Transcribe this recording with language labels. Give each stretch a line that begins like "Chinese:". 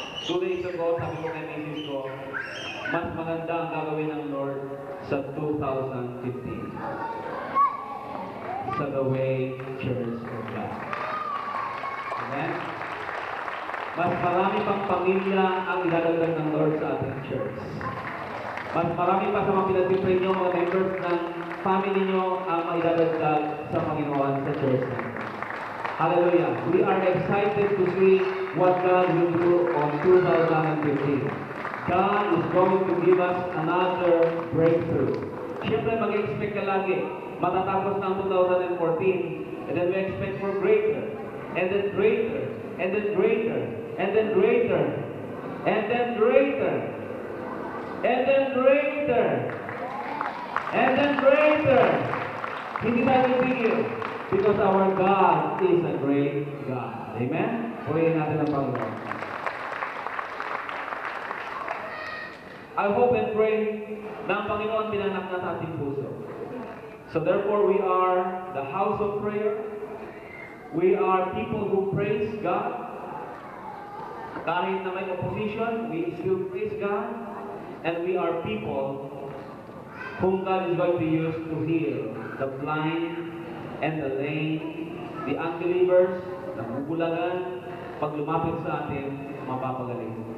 English: 2 days ago,
Filipino: sabi ko kay misis ko, mas maganda ang gagawin ng Lord sa 2015 sa The Way Church of God. Amen? Mas marami pang pamilya ang ilalagdag ng Lord sa ating church. Mas marami pa sa mga pinag-pray nyo, mga members ng family nyo ang mailalagdag sa Panginoon sa church. Hallelujah.
English: We are excited to see what God will do on 2015. God is going to give us another breakthrough.
Filipino: Siyempre, mag-expect ka lagi. Matatapos ng 2014,
English: and then we expect for greater, and then greater, and then greater, and then greater, and then greater, and then greater, and then greater.
Filipino: Hindi tayo tigil.
English: Because our God is a great God. Amen?
Filipino: Purihin natin ang Panginoon.
English: I hope and pray
Filipino: na ang Panginoon pinanak na sa ating puso.
English: So therefore, we are the house of prayer. We are people who praise God.
Filipino: Kahit na may opposition,
English: we still praise God. And we are people whom God is going to use to heal the blind, and the lame, the unbelievers,
Filipino: namumulagan, pag lumapit sa atin, mapapagaling.